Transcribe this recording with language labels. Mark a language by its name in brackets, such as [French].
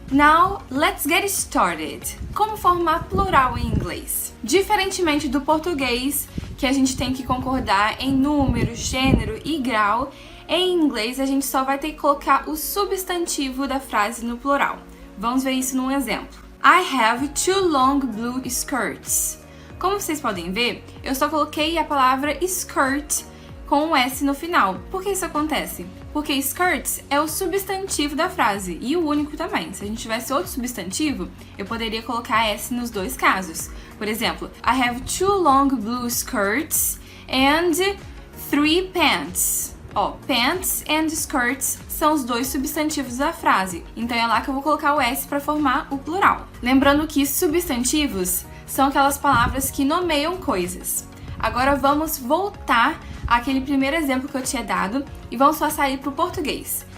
[English] Now, let's get started! [Portuguese] Como formar plural em inglês? Diferentemente do português, que a gente tem que concordar em número, gênero e grau, em inglês a gente só vai ter que colocar o substantivo da frase no plural. Vamos ver isso num exemplo. [English] I have two long blue skirts. [Portuguese] Como vocês podem ver, eu só coloquei a palavra skirt com um S no final. Por que isso acontece? Porque skirts é o substantivo da frase e o único também. Se a gente tivesse outro substantivo, eu poderia colocar S nos dois casos. Por exemplo, [English] I have two long blue skirts and three pants. [Portuguese] Pants and skirts são os dois substantivos da frase. Então é lá que eu vou colocar o S para formar o plural. Lembrando que substantivos são aquelas palavras que nomeiam coisas. Agora vamos voltar àquele primeiro exemplo que eu tinha dado e vamos passar para o português.